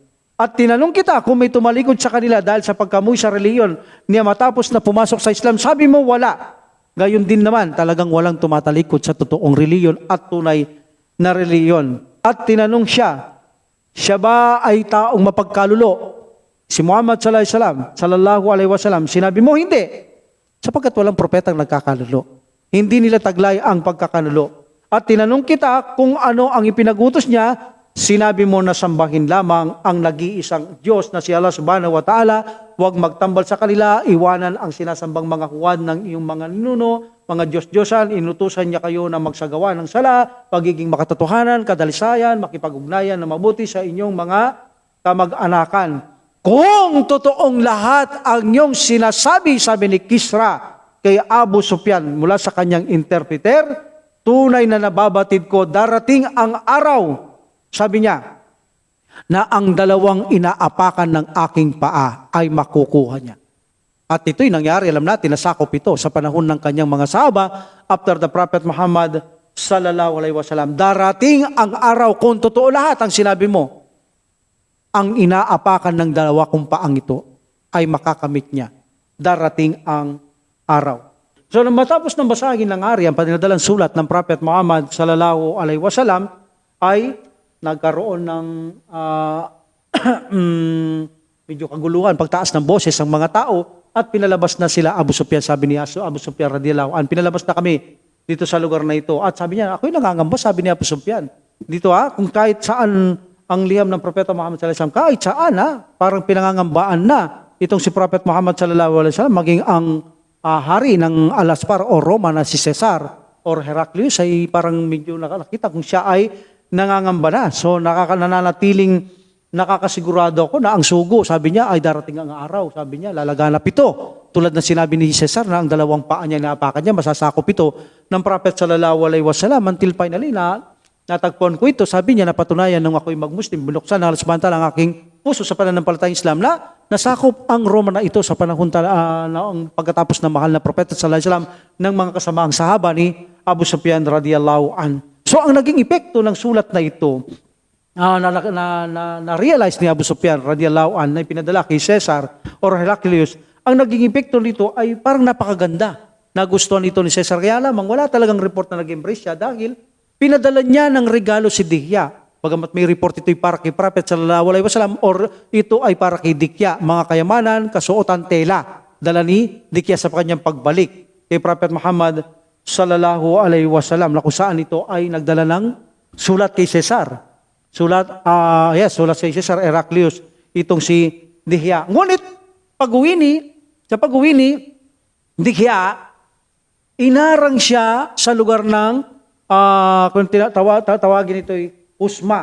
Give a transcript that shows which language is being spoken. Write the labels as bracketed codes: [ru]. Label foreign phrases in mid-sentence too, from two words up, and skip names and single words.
[tl] At tinanong kita kung may tumalikod sa kanila dahil sa pagkamuhi sa reliyon niya matapos na pumasok sa Islam. Sabi mo, wala. Gayon din naman, talagang walang tumatalikod sa totoong reliyon at tunay na reliyon. At tinanong siya ba ay taong mapagkalulo? Si Muhammad [ar] صلى الله عليه وسلم, [tl] sinabi mo, hindi. Sapagkat walang propetang nagkakalulo. Hindi nila taglay ang pagkakalulo. At tinanong kita kung ano ang ipinagutos niya, sinabi mo na sambahin lamang ang nag-iisang Diyos na si Allah [ar] سبحانه وتعالى, [tl] huwag magtambal sa kanila, iwanan ang sinasambang mga huwad ng iyong mga ninuno, mga Diyos-Diyosan, inutusan niya kayo na magsagawa ng sala, pagiging makatotohanan, kadalisayan, makipag-ugnayan na mabuti sa inyong mga kamag-anakan. Kung totoong lahat ang iyong sinasabi, sabi ni Kisra kay Abu Sufyan mula sa kanyang interpreter, tunay na nababatid ko, darating ang araw, sabi niya, na ang dalawang inaapakan ng aking paa ay makukuha niya. At ito'y nangyari, alam natin, nasakop ito sa panahon ng kanyang mga sahaba [en] after the Prophet [tl] Muhammad [ar] صلى الله عليه وسلم. [tl] Darating ang araw, kung totoo lahat ang sinabi mo, ang inaapakan ng dalawa kong paang ito ay makakamit niya. Darating ang araw. So nang matapos ng basahin ng ari ang pinadalang sulat ng Prophet Muhammad [ar] صلى الله عليه وسلم [tl] ay nagkaroon ng medyo kaguluhan, pagtaas ng boses ang mga tao at pinalabas na sila Abu Sufyan. Sabi ni Abu Sufyan [ar] رضي الله عنه, [tl] pinalabas na kami dito sa lugar na ito. At sabi niya, ako'y nangangamba, sabi ni Abu Sufyan. Dito kung kahit saan ang liham ng Propeta Muhammad [ar] صلى الله عليه وسلم, [tl] kahit saan parang pinangangambaan na itong si Prophet Muhammad [ar] صلى الله عليه وسلم, [tl] maging ang hari ng Alaspar o Roma na si Caesar or Heraclius ay parang medyo nakakita kung siya ay nangangamba na. So nananatiling nakakasigurado ako na ang sugo, sabi niya, ay darating ang araw. Sabi niya, lalaganap ito. Tulad na sinabi ni Caesar na ang dalawang paa niya naapakan niya, masasakop ito ng Prophet [ar] صلى الله عليه وسلم [en] until finally [tl] natagpuan ko ito. Sabi niya, napatunayan nung ako'y mag-Muslim, binuksan ng alasbanta ang aking puso sa pananampalatayang Islam na nasakop ang Roma na ito sa panahon ang pagkatapos ng mahal na Propeta [ar] صلى الله عليه وسلم [tl] ng mga kasamaang sahaba ni Abu Sufyan [ar] رضي الله عن. [tl] So ang naging epekto ng sulat na ito, na-realize ni Abu Sufyan [ar] رضي الله عن [tl] na pinadala kay Caesar or Heraclius, ang naging epekto nito ay parang napakaganda. Nagustuhan ito ni Caesar. Kaya lamang wala talagang report na nag-embrace siya dahil pinadala niya ng regalo si Dihya. Bagamat may report ito'y para kay Prophet [ar] صلى الله عليه وسلم [tl] or ito ay para kay Dihya, mga kayamanan, kasuotan, tela. Dala ni Dihya sa kanyang pagbalik kay Prophet Muhammad [ar] صلى الله عليه وسلم [tl] na kung saan ito ay nagdala ng sulat kay Caesar. Sulat kay Caesar Heraclius, itong si Dihya. Ngunit sa pag-uwi ni Dihya, inarang siya sa lugar ng kung tawagin ito'y Usma.